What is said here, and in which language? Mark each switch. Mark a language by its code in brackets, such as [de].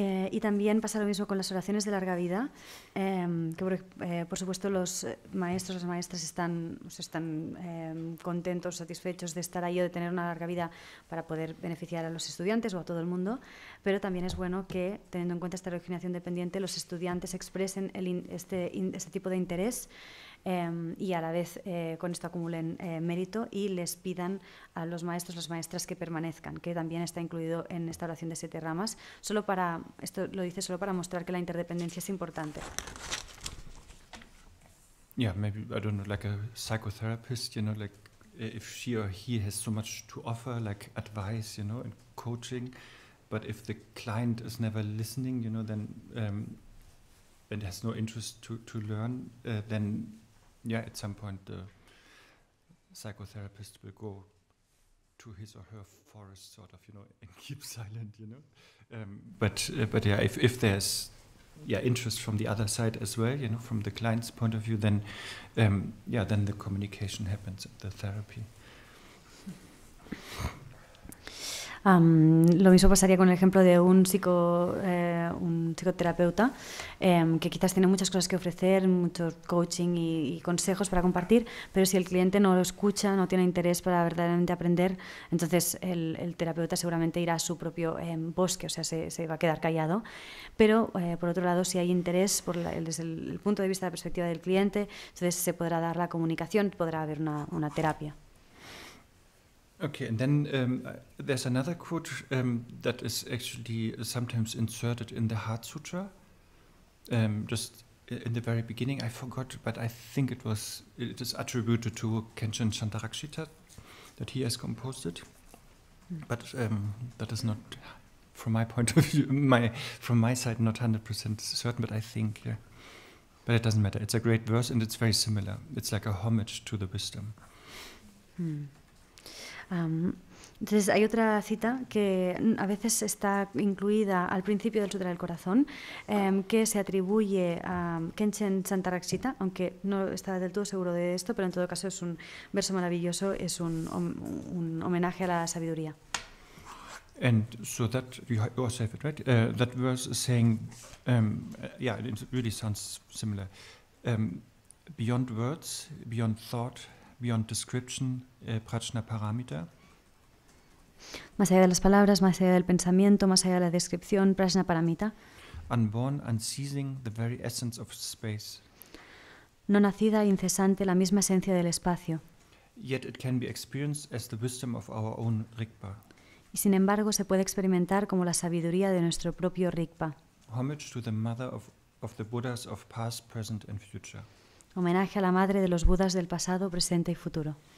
[es] Y también pasa lo mismo con las oraciones de larga vida, que por supuesto los maestros, las maestras están contentos, satisfechos de estar ahí o de tener una larga vida para poder beneficiar a los estudiantes o a todo el mundo, pero también es bueno que, teniendo en cuenta esta originación dependiente, los estudiantes expresen este tipo de interés y a la vez con esto acumulen mérito y les pidan a los maestros, las maestras que permanezcan, que también está incluido en esta oración de 7 ramas. Esto lo dice solo para mostrar que la interdependencia es importante. [en] Yeah, maybe, I don't know, like a psychotherapist, like if she or he has so much to offer, like advice, and coaching, but if the client is never listening, then and has no interest to learn, then at some point the psychotherapist will go to his or her forest, sort of, and keep silent, But if there's interest from the other side as well, from the client's point of view, then then the communication happens at the therapy. [es] Lo mismo pasaría con el ejemplo de un psicoterapeuta que quizás tiene muchas cosas que ofrecer, mucho coaching y consejos para compartir, pero si el cliente no lo escucha, no tiene interés para verdaderamente aprender, entonces el terapeuta seguramente irá a su propio bosque, o sea, se va a quedar callado. Pero, por otro lado, si hay interés desde el punto de vista de la perspectiva del cliente, entonces se podrá dar la comunicación, podrá haber una terapia. [en] Okay, and then there's another quote that is actually sometimes inserted in the Heart Sutra. Just in the very beginning, I forgot, but I think it is attributed to Khenchen Chantarakshita, that he has composed it. But that is not, from my point of view, from my side, not 100% certain, but I think, yeah. But it doesn't matter. It's a great verse, and it's very similar. It's like a homage to the wisdom. [es] Entonces hay otra cita que a veces está incluida al principio del Sutra del Corazón, que se atribuye a Khenchen Chantarakshita, aunque no está del todo seguro de esto, pero en todo caso es un verso maravilloso, es un homenaje a la sabiduría. [en] And so that, you also have it, right? That verse is saying, it really sounds similar. Beyond words, beyond thought, beyond description, prajna paramita. [es] Más allá de las palabras, más allá del pensamiento, más allá de la descripción, prajna paramita. [en] Unborn, unceasing, the very essence of space. [es] No nacida, incesante, la misma esencia del espacio. [en] Yet it can be experienced as the wisdom of our own Rigpa. [es] Y sin embargo se puede experimentar como la sabiduría de nuestro propio Rigpa. [en] Homage to the mother of the Buddhas of past, present and future. [es] Homenaje a la madre de los Budas del pasado, presente y futuro.